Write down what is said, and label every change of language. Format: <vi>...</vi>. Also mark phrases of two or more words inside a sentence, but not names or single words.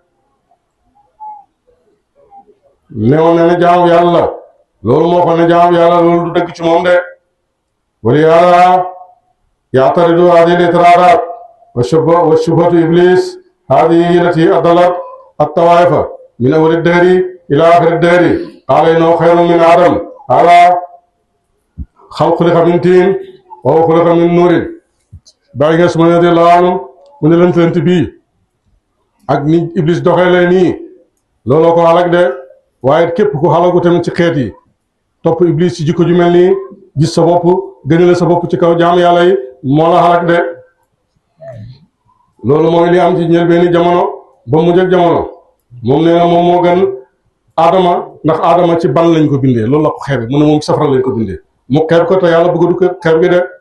<wo>newoon na ne jaamu yàlla loolu moo ko ne jaamu yàlla loolu du dëgg ci moom de wala yàlla</wo> <ar>يعترض هذه الاعتراضات وشبهة إبليس هذه التي أضلت الطوائف من أول الدهر إلى آخر الدهر قال إنه خير من آدم ألا خلق من طين وخلق من نور</ar> <wo>Baay Ñas</wo> <ar>رضي الله عنه</ar> <wo>mu ne lënt bii ak ni iblis doxeele nii looloo ko xalak de waaye képp ku xalagu tamit ci xeet yi topp iblis ci jikko ju mel nii gis sa bopp gënale sa bopp ci kaw jaam yàlla yi moo la xalak de loolu mooy li am ci njëlbeeni jamono ba mujj ak jamono moom nee na moom moo gën aadama ndax aadama ci ban lañ ko bindee loolu la ko xeebe mu ne moom ci safara lañ ko bindee mu xeeb ko te yàlla bëgg du ko xeeb gi de</wo>